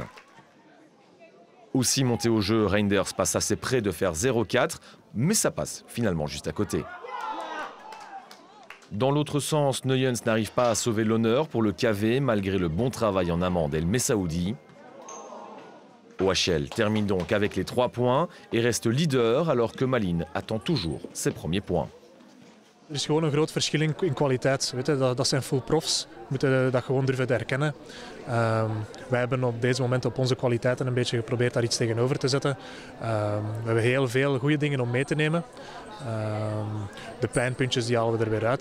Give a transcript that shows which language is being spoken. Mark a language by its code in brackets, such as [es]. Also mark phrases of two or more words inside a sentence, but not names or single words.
[fr] Aussi monté au jeu, Reinders passe assez près de faire 0-4, mais ça passe finalement juste à côté. Dans l'autre sens, Nuyens n'arrive pas à sauver l'honneur pour le KV malgré le bon travail en amont d'El Messaoudi. OHL termine donc avec les 3 points et reste leader alors que Malines attend toujours ses premiers points. [nl] Er is gewoon een groot verschil in kwaliteit. Weet je, dat zijn [en] full profs. [nl] We moeten dat gewoon durven te herkennen. Wij hebben op deze moment op onze kwaliteiten een beetje geprobeerd daar iets tegenover te zetten. We hebben heel veel goede dingen om mee te nemen. De pijnpuntjes die halen we er weer uit.